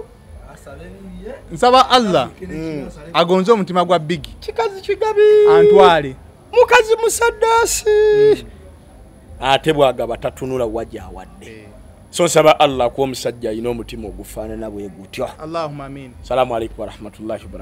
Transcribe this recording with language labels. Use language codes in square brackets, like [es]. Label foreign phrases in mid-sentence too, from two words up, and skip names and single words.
[lg] nsaba Allah agonze omutima gwa Biggie kikazi kigabi antwale mukazi musaddasi ate bwagaba tatunula wajja awadde so nsaba Allah ku omusajja ayina omutima ogufaanana bwe gutyo [ar] اللهم آمين. السلام عليكم ورحمة الله وبركاته.